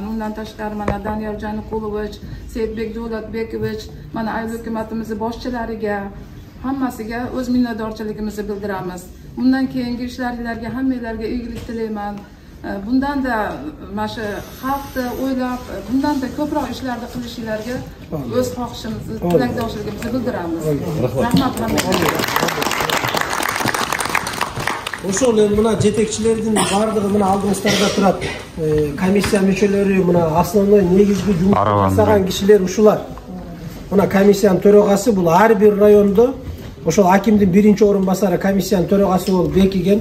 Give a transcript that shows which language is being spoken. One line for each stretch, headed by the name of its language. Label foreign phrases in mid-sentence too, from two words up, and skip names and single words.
Uzbek: Undan tashqari mana Daniel Janiqulovich, Seyitbek Davlatbekovich, mana ayol hukumatimiz boshchilariga, hammasiga o'z minnatdorchiligimizni bildiramiz. Bundan keyingi ishlaringizga hammalarga iyilik tilayman. Bundan da mana shu xalqni o'ylab, bundan da ko'proq ishlarni qilishingizga o'z xohishimizni, tilakdoshligimizni bildiramiz. Rahmat hammaga.
Kyrgyz: Ошол мына жетекчилердин бардыгы мына алдыңыздарда турат. Комиссия мүчөлөрү мына основной негизги жумуш жасаган кишилер ушулар. Мына комиссиянын төрөгасы бул ар бир райондо ошол акимдин биринчи орун басары комиссиянын төрөгасы болуп бекиген.